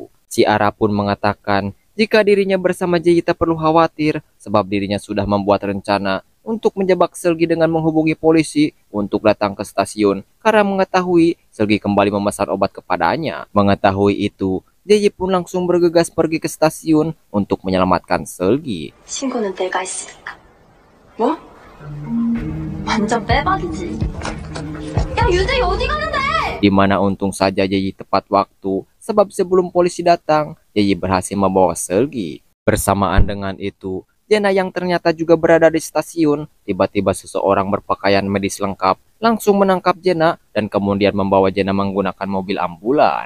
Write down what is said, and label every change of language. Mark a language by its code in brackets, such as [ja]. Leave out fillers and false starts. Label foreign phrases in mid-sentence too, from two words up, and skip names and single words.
[id] Si Ara pun mengatakan jika dirinya bersama Jae tak perlu khawatir sebab dirinya sudah membuat rencana untuk menjebak Selgi dengan menghubungi polisi untuk datang ke stasiun karena mengetahui Selgi kembali memesan obat kepadanya. Mengetahui itu, Jae pun langsung bergegas pergi ke stasiun untuk menyelamatkan Selgi. [ko] 친구는 내가 있으니까. 뭐? 완전 빼박이지. 야, 유재이 어디 가는데? [id] Di mana untung saja Jae tepat waktu sebab sebelum polisi datang, Jae berhasil membawa Selgi. Bersamaan dengan itu, Jena yang ternyata juga berada di stasiun, tiba-tiba seseorang berpakaian medis lengkap langsung menangkap Jena dan kemudian membawa Jena menggunakan mobil ambulan.